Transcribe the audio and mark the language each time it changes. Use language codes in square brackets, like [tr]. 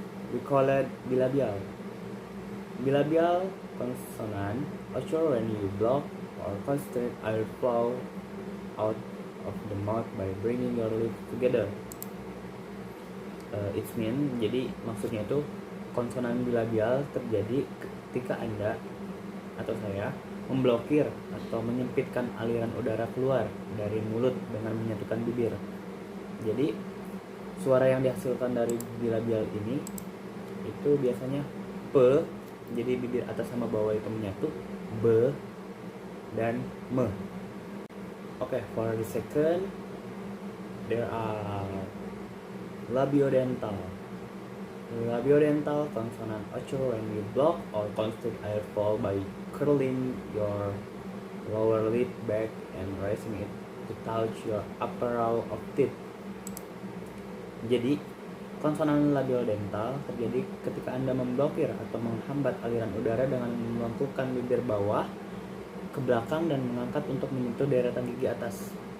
[en] We call it bilabial. Bilabial consonant occur when you block or constrict air flow out of the mouth by bringing your lips together. It means, [id] jadi maksudnya itu konsonan bilabial terjadi ketika Anda atau saya memblokir atau menyempitkan aliran udara keluar dari mulut dengan menyatukan bibir. Jadi suara yang dihasilkan dari bilabial ini itu biasanya p, jadi bibir atas sama bawah itu menyatu, b dan me. [en] Okay, for the second, there are labiodental. Labiodental consonant occur when you block or constrict airflow by curling your lower lip back and raising it to touch your upper row of teeth. [id] Jadi, konsonan labiodental terjadi ketika Anda memblokir atau menghambat aliran udara dengan melengkungkan bibir bawah ke belakang dan mengangkat untuk menyentuh deretan gigi atas.